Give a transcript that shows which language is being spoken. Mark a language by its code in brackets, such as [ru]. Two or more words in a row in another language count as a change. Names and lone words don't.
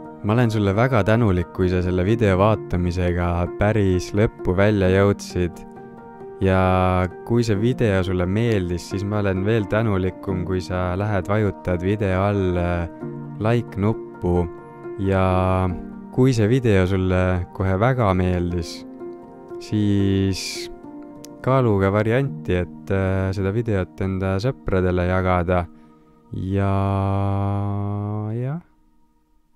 [et] ma olen sulle väga tänulik, kui sa selle video vaatamisega päris lõppu välja jõudsid. Ja kui see video sulle meeldis, siis ma olen veel tänulikum, kui sa lähed vajutad video all like nuppu. Ja kui see video sulle kohe väga meeldis, siis kaalu ka varianti, et seda videot enda sõpradele jagada. Ja jah, nii ongi.